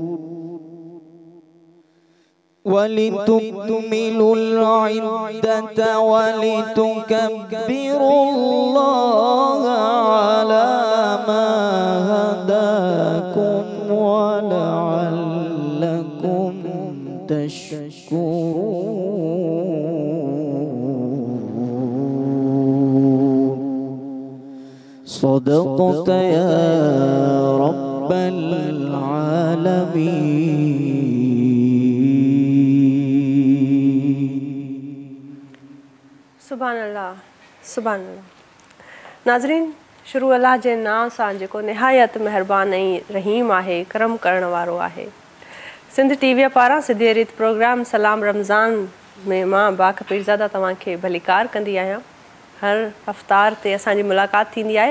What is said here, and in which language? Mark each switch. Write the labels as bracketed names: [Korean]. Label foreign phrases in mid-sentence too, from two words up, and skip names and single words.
[Arabic] ولتكملوا العدة ولتكبروا الله على ما هداكم ولعلكم تشكرون. صدقت يا رب العالمين. سبحان الله، سبحان الله. [Sindhi] नाज़रीन, शुरू अल्लाह जे नाम सां जेको निहायत महिरबान ऐं रहीम आहे, करम करण वारो आहे। सिंध टीवीअ पारां सिधे रीत प्रोग्राम सलाम रमज़ान में मां बाक़पीरज़ादा तव्हांखे भलीकार कंदी आहियां। हर अफ़्तार ते असांजी मुलाक़ात थींदी आहे।